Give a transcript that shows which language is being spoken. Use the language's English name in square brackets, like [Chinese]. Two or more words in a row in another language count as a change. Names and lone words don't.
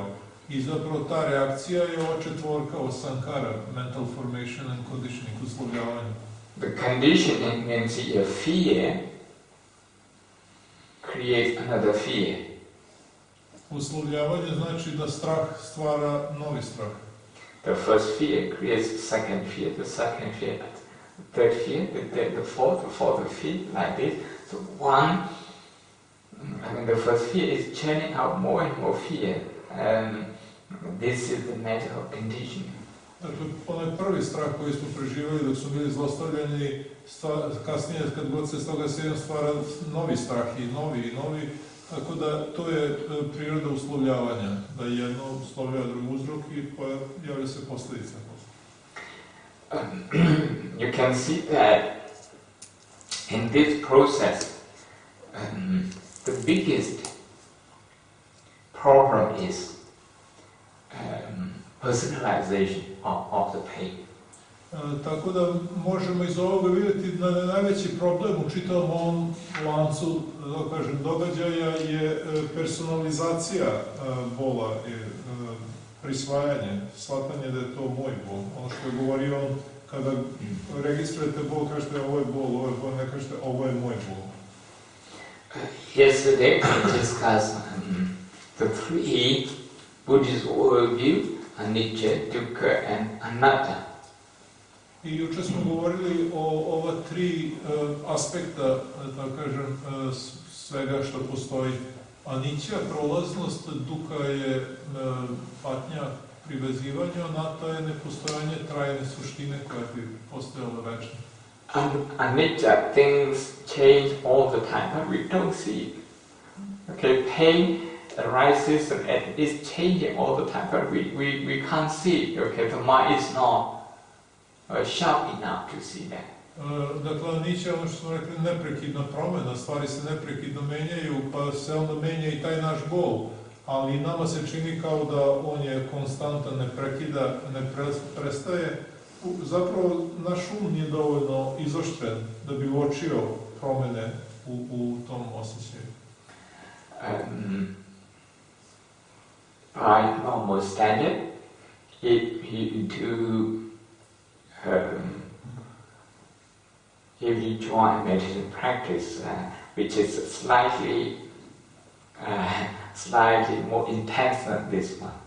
[Serbian] I zapravo ta reakcija je ova četvorka, ova sankara, [English] mental formation and conditioning, [Serbian] uslovljavanje. [English] The conditioning means your fear creates another fear. [Serbian] Uslovljavanje znači da strah stvara novi strah. [English] The first fear creates the second fear, the second fear, the third fear, the fourth fear, like this. So the first fear is churning out more and more fear. This is the matter of conditioning. [Serbian] Dakle, onaj prvi strah koji smo preživali dok smo bili zlostavljeni, kasnije kad god se s toga sjećam stvara novi strah i novi, tako da to je priroda uslovljavanja, da jedno uslovljava drugi uzrok i javlja se posljedica. [English] You can see that in this process, the biggest problem is personalization of the pain. [Serbian] Tako da možemo iz ovoga vidjeti da najveći problem u čitavom ovom lancu, da kažem, događaja je personalizacija bola, prisvajanje, shvatanje da je to moj bol. Ono što je govorio on, kada registrujete bol, kažete ovo je bol, ne kažete ovo je moj bol. [English] Yesterday we discussed the three Buddhist worldview, anicca, dukkha and anatta. [Serbian] I jučer smo govorili o ova tri aspekta, da kažem, svega što postoji. Anicca, prolaznost, dukkha je patnja, privezivanje, anatta je nepostojanje trajne suštine koja bi postojala večno. [English] Anicca, things change all the time, but we don't see it. Okay, pain arises and it's changing all the time, but we can't see it. Okay, the mind is not sharp enough to see that. [Serbian] Dakle, anicca, ono što smo rekli, neprekidna promjena, stvari se neprekidno menjaju, pa se onda menja i taj naš bol. Ali nama se čini kao da on je konstantan, ne prekida, ne prestaje. Zapravo, naš um nije dovoljno izoštren da bi uočio promjene u tom osjećaju. [English] By normal standard, if you join meditation practice, which is slightly more intense than this